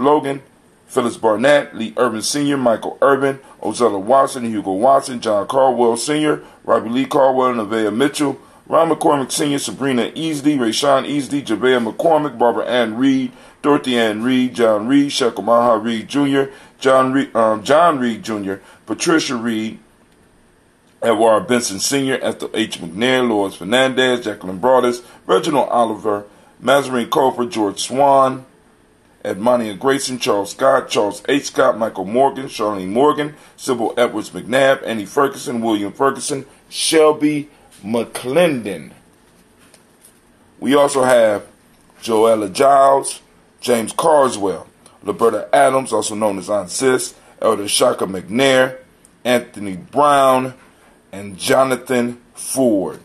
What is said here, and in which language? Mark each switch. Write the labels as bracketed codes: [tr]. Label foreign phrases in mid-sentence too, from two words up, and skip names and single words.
[en] Logan, Phyllis Barnett, Lee Irvin Sr., Michael Irvin, Ozella Watson, Hugo Watson, John Caldwell Sr., Robbie Lee Caldwell, Nevaeh Mitchell, Ron McCormick Sr., Sabrina Easley, Rayshawn Easley, Javea McCormick, Barbara Ann Reed, Dorothy Ann Reed, John Reed, Shekamaha Reed Jr., John Reed Jr., Patricia Reed, Edward Benson Sr., Ethel H. McNair, Lois Fernandez, Jacqueline Broadus, Reginald Oliver, Mazarine Cofer, George Swan, Edmonia Grayson, Charles Scott, Charles H. Scott, Michael Morgan, Charlene Morgan, Sybil Edwards McNabb, Annie Ferguson, William Ferguson, Shelby McClendon. We also have Joella Giles, James Carswell, Roberta Adams, also known as Aunt Sis, Elder Shaka McNair, Anthony Brown, and Jonathan Ford.